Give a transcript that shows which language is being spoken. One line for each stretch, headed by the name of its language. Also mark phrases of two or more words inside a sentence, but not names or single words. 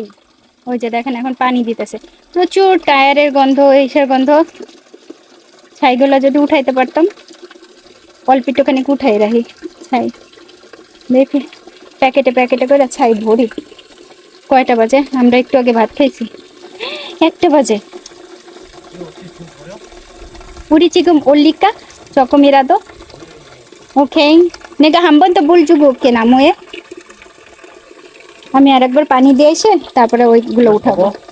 Bangla: ওই যে দেখেন এখন পানি দিতেছে, প্রচুর টায়ারের গন্ধ, এইসের গন্ধ। ছাইগুলো যদি উঠাইতে পারতাম, অল্প একটুখানি উঠাই রাখি ছাই, দেখি প্যাকেটে প্যাকেটে করে ছাই ভরি। কয়টা বাজে? আমরা একটু আগে ভাত খাইছি, 1টা বাজে।
Korean: 우리 지금 올릴까? 조금이라도? 오케이. 내가 한 번 더 물 주고 올게 나무에.
Bangla: আমি আরেকবার পানি দিয়ে এসে তারপরে ওইগুলো উঠাবো।